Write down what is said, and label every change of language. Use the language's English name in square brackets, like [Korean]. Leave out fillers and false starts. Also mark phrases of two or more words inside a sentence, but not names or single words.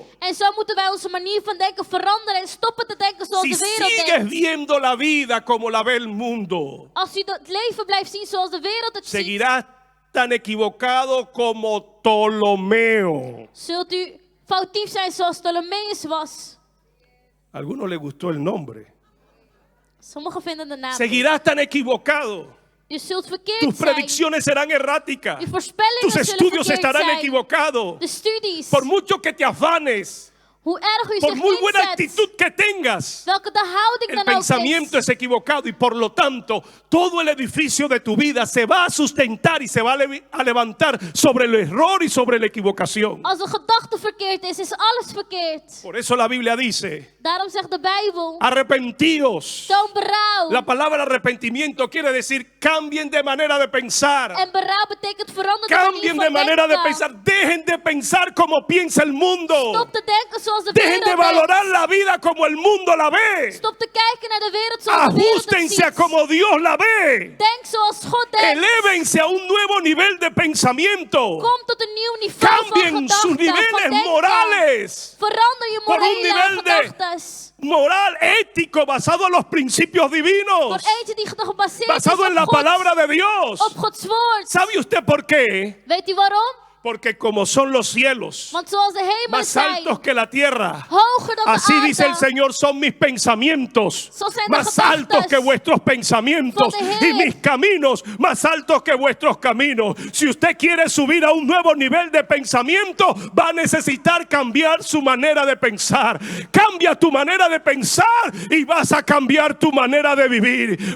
[Dutch] En zo moeten wij onze manier van denken veranderen en stoppen te denken zoals [Spanish] Si [Dutch] de wereld [Spanish] sigues [Dutch] denkt. [Spanish] viendo la vida como la ve el mundo, [Dutch] Als u het leven blijft zien zoals de wereld het ziet, [Spanish] seguirás tan equivocado como Ptolomeo. [Dutch] zult u foutief zijn zoals Ptolemeus was. [Spanish] A algunos les gustó el nombre. [Dutch] Sommigen vinden de naam. [Spanish] Seguirás tan equivocado. [Dutch] Je zult verkeerd [Spanish] Tus [Dutch] zijn. [Spanish] predicciones serán erráticas. [Dutch] Je voorspellingen [Spanish] Tus [Dutch] zullen [Spanish] estudios [Dutch] verkeerd [Spanish] estarán [Dutch] zijn. [Spanish] equivocados. [Dutch] De studies. [Spanish] Por mucho que te afanes, [Dutch] Hoe erg u [Spanish] por [Dutch] zich [Spanish] muy buena [Dutch] inzet. [Spanish] actitud que tengas, [Dutch] Welke de houding [Spanish] el [Dutch] dan ook [Spanish] pensamiento [Dutch] is. [Spanish] es equivocado y por lo tanto todo el edificio de tu vida se va a sustentar y se va a levantar sobre el error y sobre la equivocación. [Dutch] Als de gedachte verkeerd is alles verkeerd. [Spanish] Por eso la Biblia dice, [Dutch] Daarom zegt de Bijbel, [Spanish] arrepentíos. [Dutch] toon berouw. [Spanish] La palabra arrepentimiento quiere decir cambien de manera de pensar. [Dutch] En berouw betekent veranderen de manier [Spanish] Cambien [Dutch] van [Spanish] de manera de [Dutch] denken. [Spanish] pensar. Dejen de pensar como piensa el mundo. [Dutch] Stop te denken zoals de [Spanish] Dejen de [Dutch] wereld denkt. [Spanish] valorar la vida como el mundo la ve. [Dutch] Stop te kijken naar de wereld zoals de wereld het [Spanish] Ajustense a [Dutch] ziet. [Spanish] como Dios la ve. [Dutch] Denk zoals God denkt. [Spanish] Elévense a un nuevo nivel de pensamiento. [Dutch] Kom tot een nieuw niveau van [Spanish] Cambien sus [Dutch] gedachten, van [Spanish] niveles [Dutch] denken. [Spanish] morales. [Dutch] Verander je [Spanish] Por un [Dutch] morele [Spanish] nivel de- [Dutch] gedachtes. [Spanish] Moral, ético, basado en los principios divinos. [Dutch] Voor eentje die gebaseerd is [Spanish] Basado en la [Dutch] op [Spanish] palabra de Dios. [Dutch] op Gods woord. [Spanish] ¿Sabe usted por qué? [Dutch] Weet u waarom? [Spanish] Porque como son los cielos [Dutch] Want zoals de hemelen [Spanish] más [Dutch] zijn, [Spanish] altos que la tierra, [Dutch] hoger dan de [Spanish] así [Dutch] aarde, [Spanish] dice el Señor, son mis pensamientos [Dutch] Zo zijn de [Spanish] más [Dutch] gedachten [Spanish] altos que vuestros pensamientos [Dutch] van de Heer. [Spanish] y mis caminos más altos que vuestros caminos. Si usted quiere subir a un nuevo nivel de pensamiento, va a necesitar cambiar su manera de pensar. Cambia tu manera de pensar y vas a cambiar tu manera de vivir.